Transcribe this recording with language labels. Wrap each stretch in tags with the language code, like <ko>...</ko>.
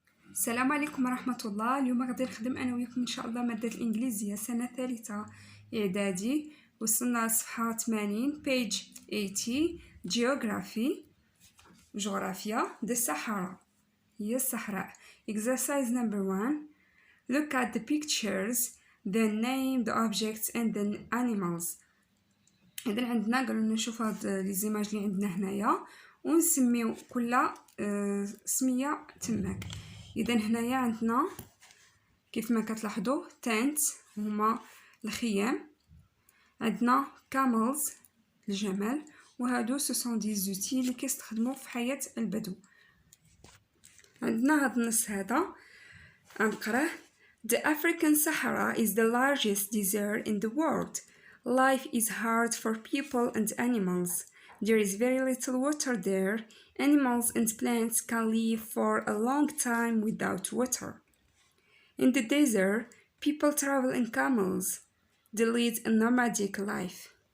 <ar>السلام عليكم ورحمة الله. اليوم غادي نخدم أنا وياكم إن شاء الله مادة الإنجليزية سنة ثالثة إعدادي. وصلنا لصفحة 80</ar> <en>page 80 geography</en> <ar>جغرافيا</ar> <en>the Sahara</en> <ar>هي الصحراء.</ar> <en>exercise number 1 look at the pictures then name the objects and the animals.</en> <ar>إذن عندنا قالوا لنا نشوف هاد لي زيماج اللي عندنا هنايا ونسميو كل سمية تماك. إذا هنايا عندنا كيف ما كتلاحظوا تنت هما الخيام، عندنا كاملز الجمل، وهادو سوسون دي زوتي اللي كيستخدموا في حياة البدو. عندنا هاد النص هذا غنقراه.</ar> <en>The African Sahara is the largest desert in the world. Life is hard for people and animals. There is very little water there. Animals and plants can live for a long time without water. In the desert, people travel in camels. They lead a nomadic life.</en>